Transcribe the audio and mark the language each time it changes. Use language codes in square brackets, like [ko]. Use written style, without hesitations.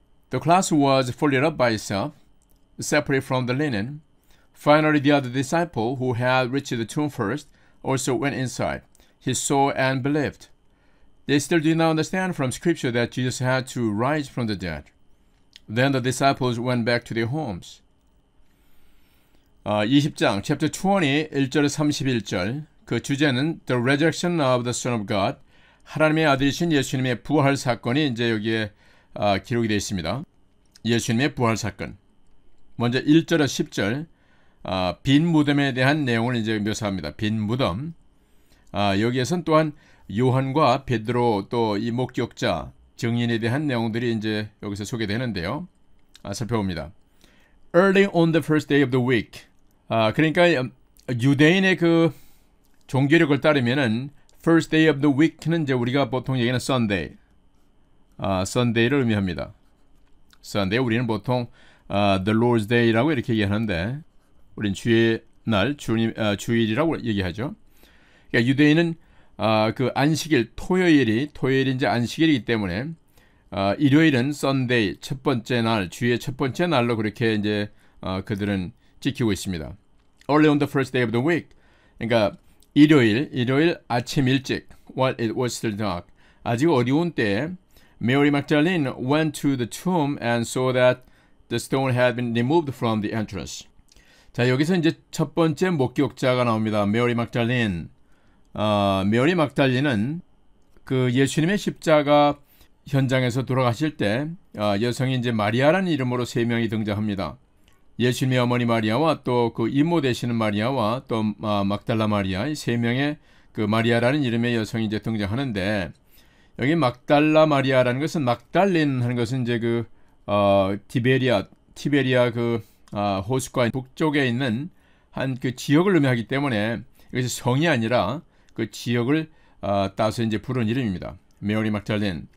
[en] The cloth was folded up by itself, separate from the linen. Finally, the other disciple, who had reached the tomb first, also went inside. He saw and believed. They still did not understand from Scripture that Jesus had to rise from the dead. Then the disciples went back to their homes. [ko] 20장, [en] chapter 20, [ko] 1절에서 31절. 그 주제는 [en] The resurrection of the Son of God. [ko] 하나님의 아들이신 예수님의 부활 사건이 이제 여기에 기록이 되어 있습니다. 예수님의 부활 사건. 먼저 1절에서 10절. 빈 무덤에 대한 내용을 이제 묘사합니다. 빈 무덤. 여기에선 또한 요한과 베드로 또 이 목격자 증인에 대한 내용들이 이제 여기서 소개되는데요. 살펴봅니다. [en] Early on the first day of the week. [ko] 그러니까 유대인의 그 종교력을 따르면은 [en] first day of the week는 [ko] 이제 우리가 보통 얘기하는 Sunday. Sunday를 의미합니다. Sunday 우리는 보통 [en] the Lord's Day라고 [ko] 이렇게 얘기하는데 우린 주의 날, 주일이라고 얘기하죠. 그러니까 유대인은 그 안식일, 토요일이 이제 안식일이기 때문에 일요일은 Sunday, 첫 번째 날, 주의 첫 번째 날로 그렇게 이제 그들은 지키고 있습니다. [en] Early on the first day of the week. [ko] 그러니까 일요일 아침 일찍, [en] while it was still dark. [ko] 아직 어두운 때에 [en] Mary Magdalene went to the tomb and saw that the stone had been removed from the entrance. [ko] 자, 여기서 이제 첫 번째 목격자가 나옵니다. 메리 막달린. 메리 막달린은 그 예수님의 십자가 현장에서 돌아가실 때 여성이 이제 마리아라는 이름으로 세 명이 등장합니다. 예수님의 어머니 마리아와 또 그 이모 되시는 마리아와 또 막달라 마리아 이 세 명의 그 마리아라는 이름의 여성이 이제 등장하는데 여기 막달라 마리아라는 것은 막달린 하는 것은 이제 그 티베리아 그 호수가 북쪽에 있는 한 그 지역을 의미하기 때문에 이것이 성이 아니라 그 지역을 따서 이제 부른 이름입니다. 메리 막달린.